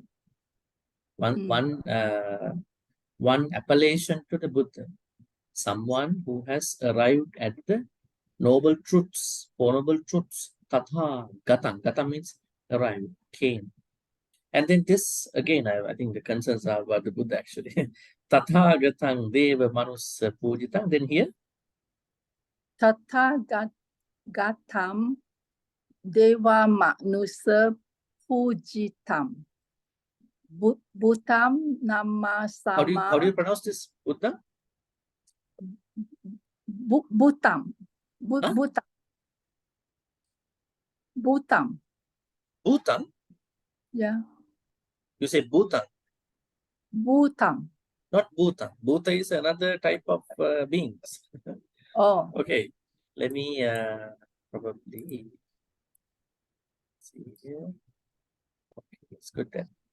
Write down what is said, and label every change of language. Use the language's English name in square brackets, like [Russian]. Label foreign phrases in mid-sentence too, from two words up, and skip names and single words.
[English] One appellation to the Buddha. Someone who has arrived at the noble truths, four noble truths. Tathagatam. Gatam means arrived, came. And then this, again, I think the concerns are about the Buddha actually. [Pali] Tathagatang deva manus pujitang. [English] Then here? [Pali] Tathagatam deva manusa pujitam. Bhutam namasama. [English] How do you pronounce this, Buddha? Bhutam. Bhutam. Bhutam. Bhutam? Yeah. You say Bhutan? Bhutam. Not Bhutan. Bhuta is another type of beings. Oh. Okay. Let me probably see here. Okay, it's good then.